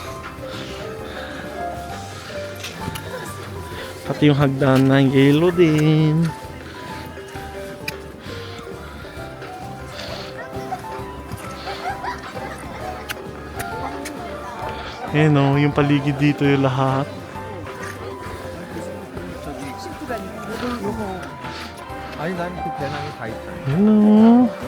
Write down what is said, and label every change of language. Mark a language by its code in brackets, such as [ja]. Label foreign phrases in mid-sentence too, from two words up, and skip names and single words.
[tl] Pati yung hagdan na yellow din. Ayan o, yung paligid dito yung lahat. [ko] 아니 난 그 배낭에 다 있다. [tl] Ayan o.